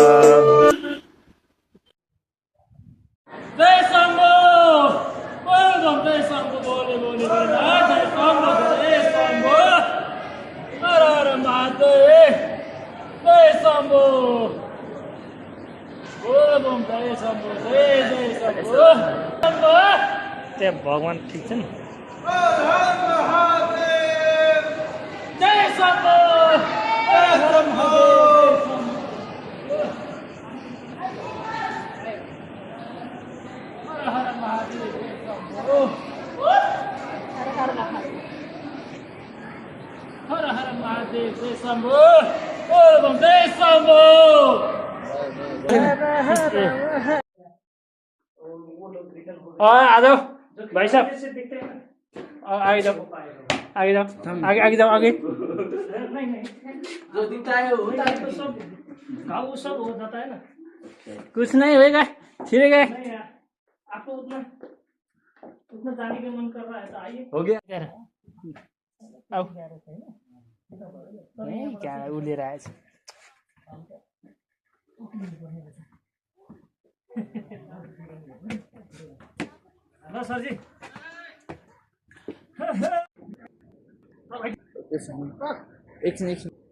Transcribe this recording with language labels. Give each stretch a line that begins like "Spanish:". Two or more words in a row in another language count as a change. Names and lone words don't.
Hindi: जय शम्भो जय शम्भो बोले बोले जय शम्भो जय शम्भो हर हर महादेव जय शम्भो बोल जय शम्भो जय जय शम्भो शम्भो
Nepali: त्यहाँ भगवान ठिक छ नि
Hindi: जय शम्भो हर हर महादेव हर हर महादेव जय शम्भो हर हर महादेव जय शम्भो बोल जय शम्भो आ जाओ भाई साहब आगे जाओ आगे जाओ आगे जाओ आगे जो दिखता है वो सब घाव सब हो जाता है ना कुछ नहीं होएगा ठीक है आपको उतना उतना जाने का मन कर रहा है तो आइए हो गया आओ नहीं क्या उले रहा है हेलो सर जी
Nepali: एकछिन एकछिन